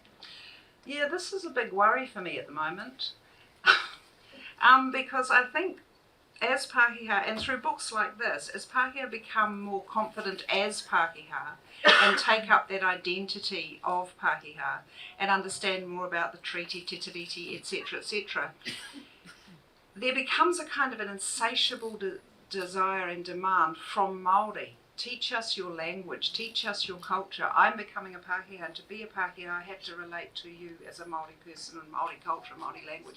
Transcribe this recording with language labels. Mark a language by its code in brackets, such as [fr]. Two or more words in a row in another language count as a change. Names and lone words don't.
[en] Yeah, this is a big worry for me at the moment, because I think as Pakeha, and through books like this, as Pakeha become more confident as Pakeha and take up that identity of Pakeha and understand more about the treaty, [mi] te tiriti, [en] etc., there becomes a kind of an insatiable desire and demand from Māori. Teach us your language, teach us your culture. I'm becoming a Pakeha, and to be a Pakeha I have to relate to you as a Māori person and Māori culture and Māori language.